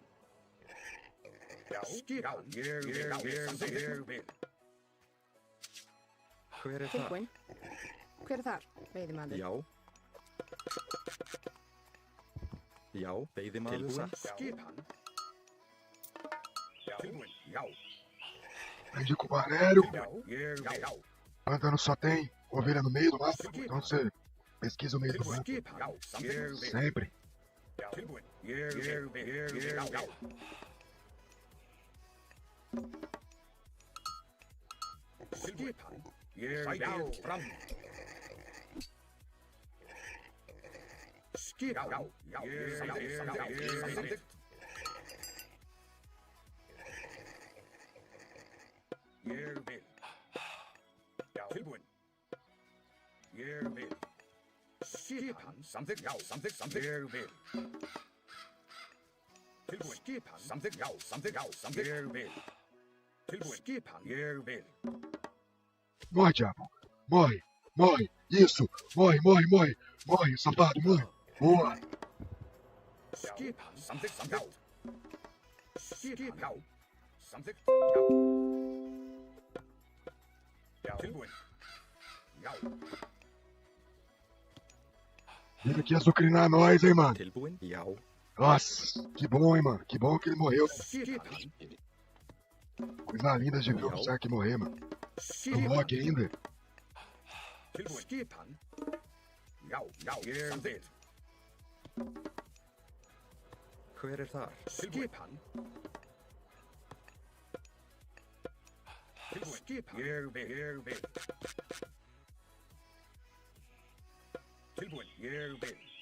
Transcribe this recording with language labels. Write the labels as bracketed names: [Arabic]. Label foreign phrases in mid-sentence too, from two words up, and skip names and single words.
[Icelandic] Já. Skipan. Ég vil. Hver það? Tilbúin. Hver er þar? Veiðimaður. Já. Já, veiðimaður. Tilbúin. Skipan. Já. Tilbúin. Já. [Portuguese] Aprendi com o Valério. [Icelandic] Já. [Portuguese] Pântano só tem ovelha no meio do mato. Então você pesquisa o meio do mato. [Icelandic] Skipan. Já. [Portuguese] Sempre. [Icelandic] Já. Tilbúin. Ég vil. Já. Skipan. Já. Fram. Skipan. Já. Samþykkt. Ég vil. Já. Tilbúin. Ég vil. Skipan. Samþykkt. Já. Samþykkt. Ég vil. Tilbúin. Skipan. Samþykkt. Já. Samþykkt. Ég vil. Tilbúin. Skipan. Ég vil. [Portuguese] Morre, diabo. Morre. Isso. Morre. Safado, morre. Boa. [Icelandic] Skipan. Samþykkt. Já. Skipan. Já. Samþykkt. Já. Já. Tilbúin. Já. [Portuguese] Vem aqui azucrinar nós, hein, mano. [Icelandic] Tilbúin? Já. [Portuguese] Nossa, que bom, hein, mano. Que bom que ele morreu. [Icelandic] Skipan. [Portuguese] Coisa linda de ver o Zack morrer, mano. No [Icelandic] Skipan. [Portuguese] Loki ainda. [Icelandic] Tilbúin. Skipan. Já. Samþykkt. Hver þar? Skipan. Tilbúin. Skipan. Ég vil. Tilbúin. Ég vil.